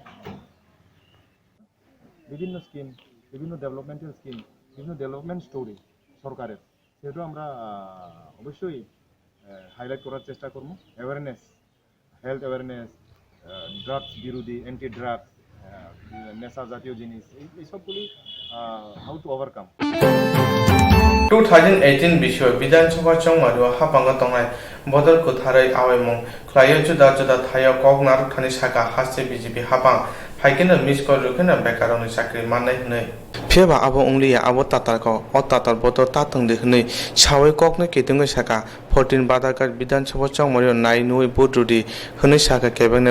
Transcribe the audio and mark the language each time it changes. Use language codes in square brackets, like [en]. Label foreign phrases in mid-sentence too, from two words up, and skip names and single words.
[bn] বিভিন্ন স্কিম বিভিন্ন [en] developmental scheme [bn] বিভিন্ন [en] development story [bn] সরকারের সেটা আমরা অবশ্যই হাইলাইট করার চেষ্টা করব [en] awareness health awareness drugs [bn] বিরোধী [en] anti drugs [bn] নেশা জাতীয় জিনিস এই সবগুলি [en] how to overcome [trp] 2018 bisho Vidansabha chongmaru hapanga tongnai bodol kutharai awaimung khlayo juda juda thayo koknar thani saka hasse BJP hapang haikena miskol rukena bekaroni sakri manai hnai pheba abo ungli abo tatar ko o tatar bodol tatang de hnai sawai kokne ketungai saka 14 badakar Vidansabha chongmaru nai nui bodrudi hnai saka kebengne